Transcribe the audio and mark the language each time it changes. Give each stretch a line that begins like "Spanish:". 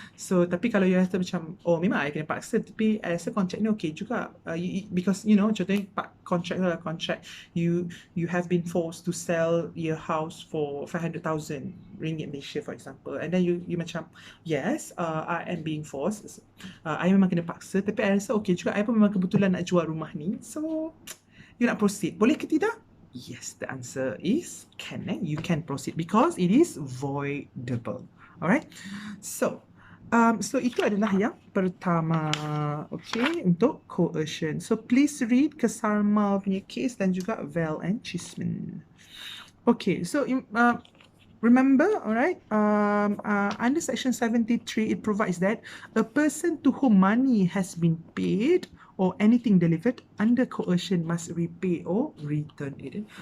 Malay: So tapi kalau you rasa macam, oh memang I kena paksa, tapi I rasa kontrak ni okay juga, because contohnya kontrak tu adalah kontrak
English: you have been forced to sell your house for 500,000 ringgit Malaysia, for example,
Malay: and then you macam,
English: yes, I am being forced,
Malay: I memang kena paksa, tapi I rasa okay juga, I pun memang kebetulan nak jual rumah ni, so you nak proceed, boleh ke tidak?
English: Yes, the answer is can. You can proceed because it is voidable.
Malay: Alright, so itu adalah yang pertama, okay, untuk coercion.
English: So please read Kesarmal
Malay: punya
English: case
Malay: dan juga
English: Val and Chisman. Okay, so remember, alright, under section 73 it provides that a person to whom money has been paid or anything delivered under coercion must repay or return it.